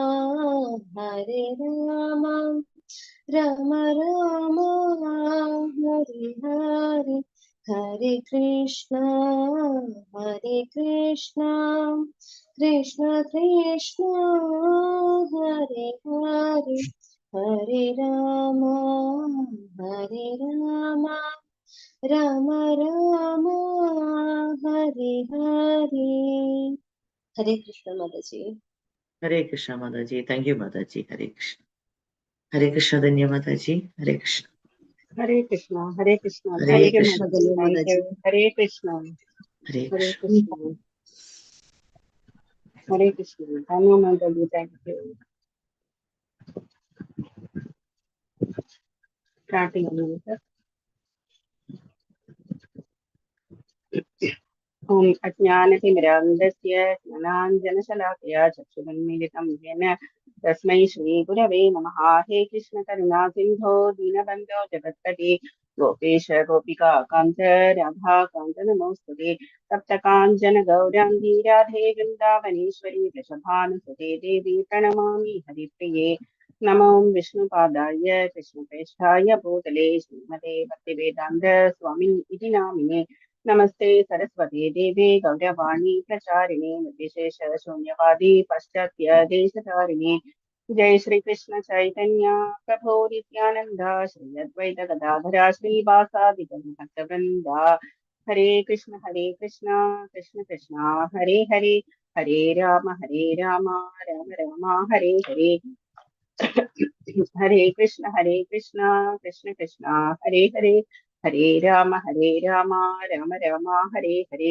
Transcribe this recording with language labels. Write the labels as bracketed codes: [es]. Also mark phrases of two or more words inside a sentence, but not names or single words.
[sa] രാമ രാമ ഹരേ ഹരേ ഹരേ കൃഷ്ണ കൃഷ്ണ കൃഷ്ണ ഹരേ ഹരേ ഹരേ രാമ രാമ രാമ ഹരേ ഹരേ. [ml] ഹരേ കൃഷ്ണ മാതാജി. ഹരേ കൃഷ്ണ മാതാജി. [en] thank you [ml] മാതാജി. ഹരേ കൃഷ്ണ. ഹരേ കൃഷ്ണ ധന്യ മാതാജി. ഹരേ കൃഷ്ണ. ഹരേ കൃഷ്ണ. ഹരേ കൃഷ്ണ. ഹരേ [en] thank you [ml] കൃഷ്ണ. മാതാജി. [en] thank you. [ml] ഹരേ കൃഷ്ണ. ഹരേ ഹരേ കൃഷ്ണ. കൃഷ്ണ. ഹരേ കൃഷ്ണ. ധന്യ മാതാജി. [en] thank you. [ml] സ്റ്റാർട്ടിംഗ് ചെയ്യുന്നത്. [sa] ഓം അജ്ഞാനതിമിരാന്ധസ്യ ജ്ഞാനാഞ്ജനശലാകയാ ചക്ഷുരുന്മീലിതം യേന तस्मै श्रीगुरवे नमः। हे कृष्ण करुणा सिन्धो दीनबन्धो जगत्पते गोपेश गोपिका कान्त राधा कान्त नमोस्तुते। तप्त काञ्चन गौराङ्गी राधे वृन्दावनेश्वरी वृषभानुसुते देवी प्रणमामि हरिप्रिये। नमो विष्णुपादाय कृष्णप्रेष्ठाय भूतले श्रीमते भक्तिवेदान्त स्वामिन् इति नामिने। नमस्ते सरस्वती देवे गौरवाणी प्रचारिणे निर्विशेष शून्यवादी पाश्चात्य देशधारिणे। जय श्री कृष्ण चैतन्य प्रभो नित्यानंद श्री अद्वैत गदाधरा श्रीवासादि भक्तवृंदा। हरे कृष्ण कृष्ण कृष्ण हरे हरे, हरे राम राम राम हरे हरे। हरे कृष्ण कृष्ण कृष्ण हरे हरे, हरे राम राम राम हरे हरे।